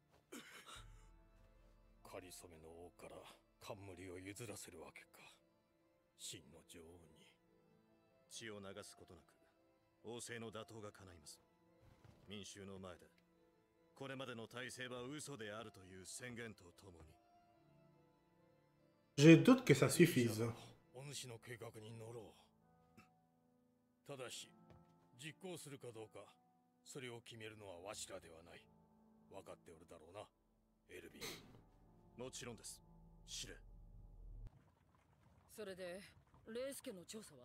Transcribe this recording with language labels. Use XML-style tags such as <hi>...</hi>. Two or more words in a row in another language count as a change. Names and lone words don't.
<ja>かりそめの王から冠を譲らせるわけか。真の女王に。血を流すことなく王政の打倒が叶います。民衆の前でこれまでの体制は嘘であるという宣言とともに。</ja> <fr>Je doute que ça suffise.</fr> <ja>お主の計画に乗ろう。ただし実行するかどうか、それを決めるのはわしらではない。分かっておるだろうな、エルヴィン。もちろんです。司令。それでレイス家の調査は？</ja>